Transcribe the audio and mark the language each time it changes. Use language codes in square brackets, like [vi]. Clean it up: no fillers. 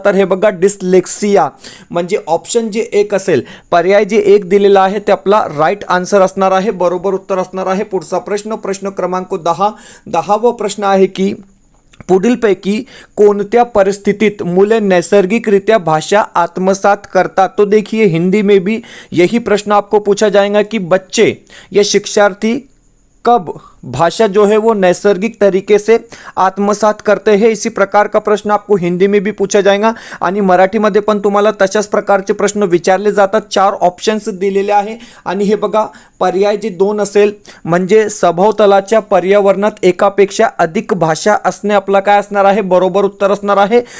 [mr] तर हे बघा डिस्लेक्सिया. म्हणजे ऑप्शन जे एक असेल, पर्याय जे एक दिलेला आहे ते आपला राईट आन्सर असणार आहे, बरोबर उत्तर असणार आहे. पुढचा प्रश्न, प्रश्न क्रमांक 10वा प्रश्न आहे की पुढीलपैकी कोणत्या परिस्थितीत मुले नैसर्गिकरीत्या भाषा आत्मसात करतात? [hi] तो देखिए हिंदी में भी यही प्रश्न आपको पूछा जाएगा कि बच्चे या शिक्षार्थी कब भाषा जो है वो नैसर्गिक तरीके से आत्मसात करते हैं. इसी प्रकार का प्रश्न आपको हिंदी में भी पूछा जाएगा [mr] आणि मराठीमध्ये पण तुम्हाला तशाच प्रकारचे प्रश्न विचारले जातात. 4 ऑप्शन्स दिलेले आहे आणि हे बघा पर्याय जे 2 असेल म्हणजे सभोवतालाच्या पर्यावरणात एकापेक्षा अधिक भाषा असणे आपला काय असणार आहे, बरोबर उत्तर असणार आहे.